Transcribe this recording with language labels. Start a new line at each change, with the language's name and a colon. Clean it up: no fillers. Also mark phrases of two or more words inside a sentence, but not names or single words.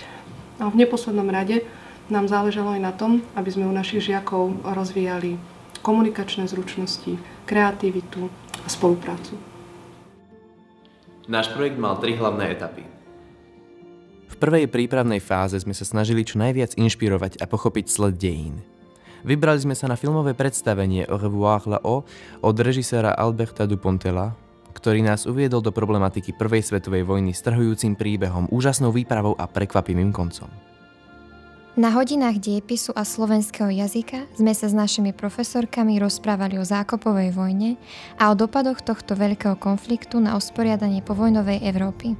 Slovak: A v neposlednom rade nám záležalo aj na tom, aby sme u našich žiakov rozvíjali komunikačné zručnosti, kreativitu a spoluprácu. Náš projekt mal 3 hlavné etapy. V prvej prípravnej fáze sme sa snažili čo najviac inšpirovať a pochopiť sled dejín. Vybrali sme sa na filmové predstavenie Au revoir là-haut od režiséra Alberta Dupontela, ktorý nás uviedol do problematiky prvej svetovej vojny s trhujúcim príbehom, úžasnou výpravou a prekvapivým koncom. Na hodinách diepisu a slovenského jazyka sme sa s našimi profesorkami rozprávali o zákopovej vojne a o dopadoch tohto veľkého konfliktu na usporiadanie povojnovej Európy.